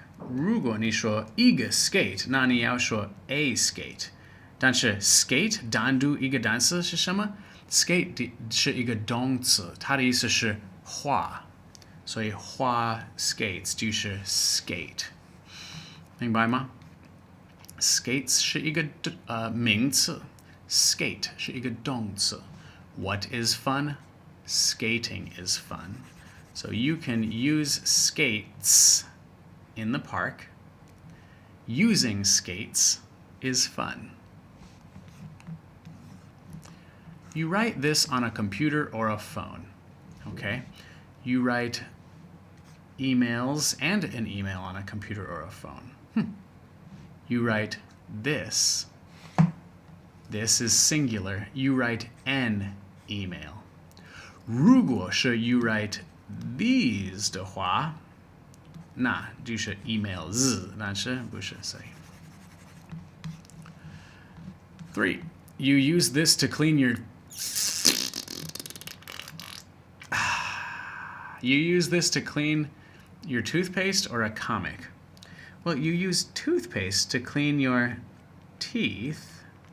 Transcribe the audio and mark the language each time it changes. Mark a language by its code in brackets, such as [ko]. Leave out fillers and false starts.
[zh] 如果你说一个 skate 那你要说 a skate 但是 skate 单独一个单词是什么 skate 是一个动词它的意思是滑所以滑 skates 就是 skate 明白吗 skates 是一个名词 skate 是一个动词 [en] What is fun? Skating is fun. So you can use skates in the park. Using skates is fun. You write this on a computer or a phone, okay? You write emails and an email on a computer or a phone. You write this. This is singular. You write an email. [zh] 如果是 [en] you write these [zh] 的话，那就是 emails，但是不是所以。 [en] 3. You use this to clean your You use this to clean your toothpaste or a comic? Well, you use toothpaste to clean your teeth.